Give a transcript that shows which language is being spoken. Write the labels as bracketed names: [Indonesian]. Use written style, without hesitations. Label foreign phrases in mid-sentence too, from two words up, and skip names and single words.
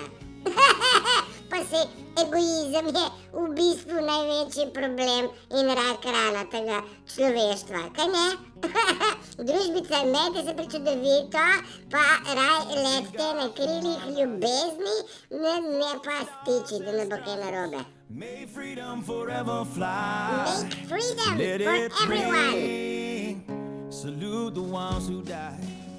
[Slovenian] Pa se egoizem je v bistvu največji problem in rak rana tega človeštva, kaj ne? Družbica, imejte se prečudovito, pa raj letite na krilih ljubezni, ne pa stiči, da ne bo kaj narobe. [English] Make freedom forever fly. Make freedom for everyone. Salute the ones who died.